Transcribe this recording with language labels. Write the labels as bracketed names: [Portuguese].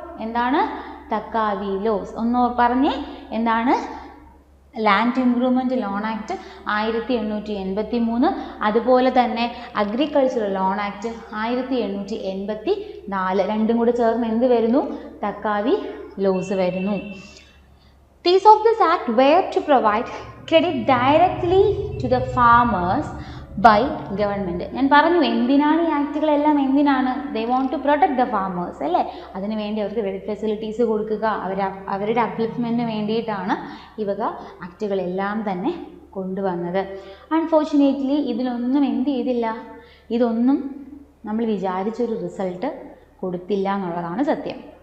[Malayalam] എന്താണ് തക്കാവി ലോസ്? ഒന്ന് പറഞ്ഞേ, എന്താണ്? ലാൻഡ് ഇംപ്രൂവ്മെൻറ്റ് ലോൺ ആക്ട് 1883, അതുപോലെ തന്നെ അഗ്രികൾച്ചറൽ ലോൺ ആക്ട് 1884. രണ്ടും കൂടി ചേർന്ന് എന്ത് വരുന്നു? തക്കാവി ലോസ് വരുന്നു. [English] These of this act were to provide credit directly to the farmers by government. [Malayalam] ഞാൻ പറഞ്ഞു എന്തിനാണ് ഈ ആക്റ്റുകളെല്ലാം, എന്തിനാണ്? [English] they want to protect the farmers [Malayalam] അല്ലേ? അതിനുവേണ്ടി അവർക്ക് ക്രെഡിറ്റ് ഫെസിലിറ്റീസ് കൊടുക്കുക, അവരുടെ അപ്ലിഫ്റ്റ്മെൻറ്റിന് വേണ്ടിയിട്ടാണ് ഈ വക ആക്റ്റുകളെല്ലാം തന്നെ കൊണ്ടുവന്നത്. അൺഫോർച്ചുനേറ്റ്ലി ഇതിലൊന്നും എന്ത് ചെയ്തില്ല, ഇതൊന്നും നമ്മൾ വിചാരിച്ചൊരു റിസൾട്ട് കൊടുത്തില്ല എന്നുള്ളതാണ് സത്യം.